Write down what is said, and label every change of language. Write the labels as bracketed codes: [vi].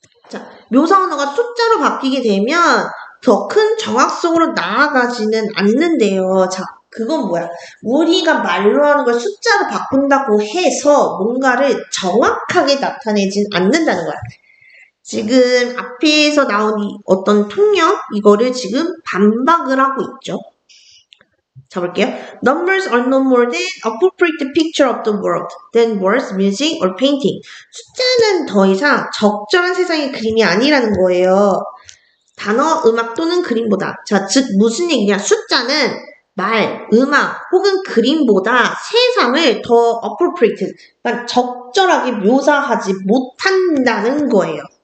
[ko] 자 묘사 언어가 숫자로 바뀌게 되면 더 큰 정확성으로 나아가지는 않는데요. 자 그건 뭐야? 우리가 말로 하는 걸 숫자로 바꾼다고 해서 뭔가를 정확하게 나타내진 않는다는 거야. 지금 앞에서 나온 이 어떤 통역 이거를 지금 반박을 하고 있죠. 자 볼게요. [en] Numbers are no more than appropriate picture of the world than words, music, or painting. [ko] 숫자는 더 이상 적절한 세상의 그림이 아니라는 거예요. 단어, 음악 또는 그림보다. 자, 즉 무슨 얘기냐? 숫자는 말, 음악 혹은 그림보다 세상을 더 appropriate, 그러니까 적절하게 묘사하지 못한다는 거예요.